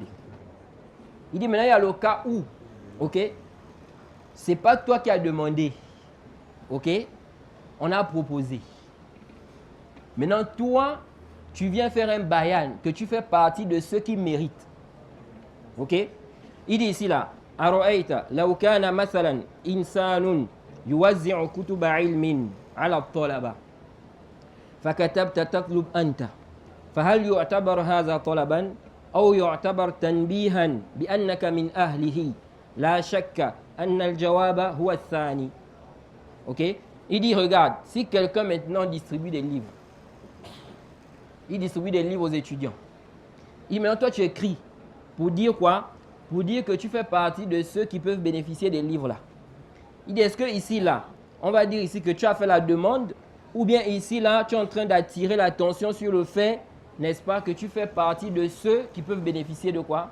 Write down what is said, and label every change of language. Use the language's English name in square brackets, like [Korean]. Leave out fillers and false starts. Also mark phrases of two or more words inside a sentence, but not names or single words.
[French] Il dit maintenant il y a le cas où, ok? C'est pas toi qui as demandé. Ok? On a proposé. Maintenant toi, tu viens faire un bayan, que tu fais partie de ceux qui méritent. Ok? Il dit ici là, [Arabic] أرأيت، لو كان مثلا إنسان يوزع كتب علم على طلبة. فكتبت تطلب أنت فهل يعتبر هذا طلبا أو يعتبر تنبيها بأنك من أهله لا شك أن الجواب هو الثاني. [French] Ok? Il dit regarde, si quelqu'un maintenant distribue des livres, il distribue des livres aux étudiants. Il dit maintenant toi tu écris pour dire quoi? Pour dire que tu fais partie de ceux qui peuvent bénéficier des livres là. Il dit est-ce que ici là, on va dire ici que tu as fait la demande, ou bien ici là, tu es en train d'attirer l'attention sur le fait, n'est-ce pas, que tu fais partie de ceux qui peuvent bénéficier de quoi?